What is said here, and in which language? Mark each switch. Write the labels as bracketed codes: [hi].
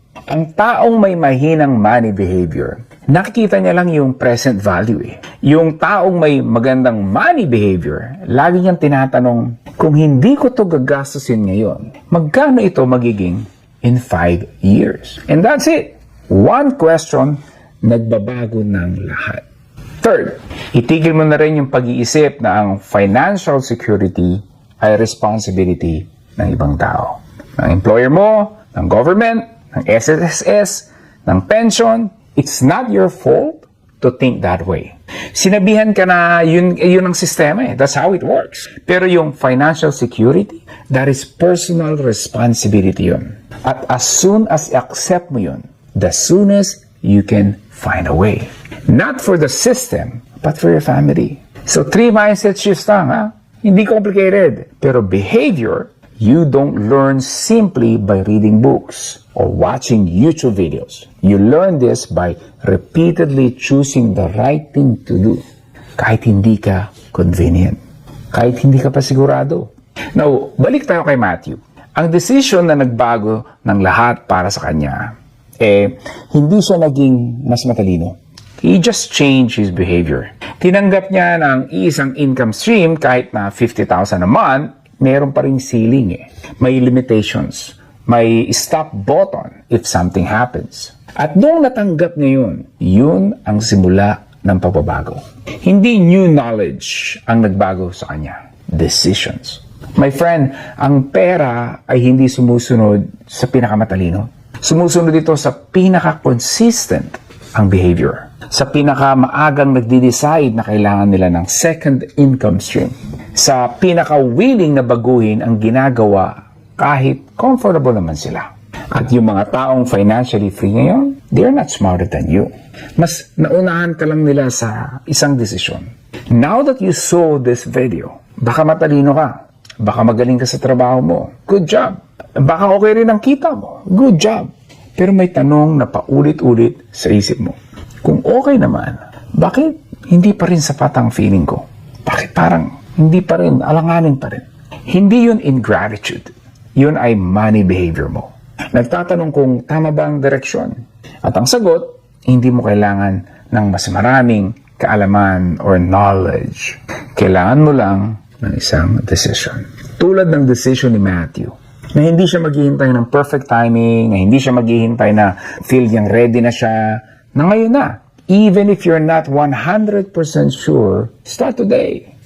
[tl] Ang taong may mahinang money behavior, nakikita niya lang yung present value Yung taong may magandang money behavior, lagi niyang tinatanong, kung hindi ko to gagastusin ngayon, magkano ito magiging in 5 years? [en] And that's it. One question, [tl] nagbabago ng lahat. Third, itigil mo na rin yung pag-iisip na ang financial security ay responsibility ng ibang tao. Ng employer mo, ng government, ng SSS, ng pension. [en] It's not your fault to think that way. [tl] Sinabihan ka na yun ang sistema eh. [en] That's how it works. [tl] Pero yung [en] financial security, that is personal responsibility yun. At as soon as i-accept mo yun, the soonest you can find a way. Not for the system, but for your family. So 3 mindset shifts lang, ha? [tl] Hindi complicated. Pero [en] behavior, you don't learn simply by reading books or watching YouTube videos. You learn this by repeatedly choosing the right thing to do. [tl] Kahit hindi ka convenient. Kahit hindi ka pa sigurado. Now, balik tayo kay Matthew. Ang decision na nagbago ng lahat para sa kanya, hindi siya naging mas matalino. [en] He just changed his behavior. [tl] Tinanggap niya ng isang income stream kahit na 50,000 a month, meron pa ring ceiling eh. [en] May limitations. May stop button if something happens. [tl] At nung natanggap niya yun ang simula ng pagbabago. Hindi new knowledge ang nagbago sa kanya. Decisions. My friend, ang pera ay hindi sumusunod sa pinakamatalino. Sumusunod ito sa pinaka-consistent ang behavior. Sa pinaka-maagang nagde-decide na kailangan nila ng second income stream. Sa pinaka-willing na baguhin ang ginagawa kahit comfortable naman sila. At yung mga taong [en] financially free ngayon, they're not smarter than you. [tl] Mas naunahan ka lang nila sa isang desisyon. [en] Now that you saw this video, [tl] baka matalino ka. Baka magaling ka sa trabaho mo. Good job. Baka okay rin ang kita mo. Good job. Pero may tanong na paulit-ulit sa isip mo. Kung okay naman, bakit hindi pa rin sapat ang feeling ko? Bakit parang hindi pa rin, alanganin pa rin? Hindi yun ingratitude. Yun ay money behavior mo. Nagtatanong kung tama ba ang direksyon. At ang sagot, hindi mo kailangan ng mas maraming kaalaman or knowledge. Kailangan mo lang ng isang decision. Tulad ng decision ni Matthew, na hindi siya maghihintay ng perfect timing, na hindi siya maghihintay na feel niyang ready na siya, na ngayon na. [en] Even if you're not 100% sure, start today.